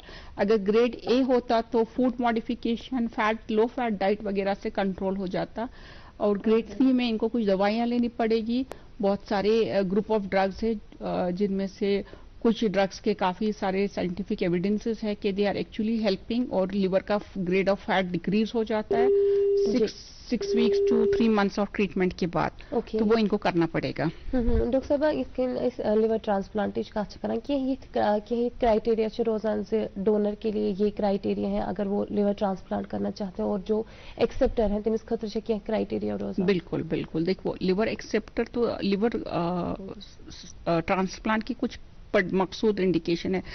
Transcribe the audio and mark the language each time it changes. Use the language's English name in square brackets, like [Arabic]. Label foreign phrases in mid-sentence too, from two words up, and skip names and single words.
[Urdu] اگر گریڈ اے ہوتا تو [English] food modification, fat low fat diet [Urdu] وغیرہ سے کنٹرول ہو جاتا, اور گریڈ 3 میں ان کو کچھ دوائیاں لینی پڑے گی. بہت سارے [English] group of drugs [Urdu] ہے جن میں سے کچھ ڈرگس کے کافی سارے [English] scientific evidences [Urdu] ہے کہ [English] they are actually helping, [Urdu] اور لیور کا [English] grade of fat decrease [Urdu] ہو جاتا ہے [English] 6 weeks to 3 months of treatment [Urdu] کے بعد, تو وہ ان کو کرنا پڑے گا. ڈاکٹر صاحبہ اس لیور ٹرانسپلانٹیج [Kashmiri] کت کران کہیں کرائٹیریا روزان [Urdu] سے ڈونر کے لیے یہ کرائٹیریا ہے اگر وہ [English] liver transplant [Urdu] کرنا چاہتے ہیں, اور جو ایکسیپٹر ہیں [Kashmiri] تمس خاطر کیا کرائٹیریا روزان؟ [Urdu] بالکل بالکل, دیکھو [English] liver acceptor [Urdu] تو [English] liver transplant [Urdu] کی کچھ مخصوص انڈیکیشن ہے.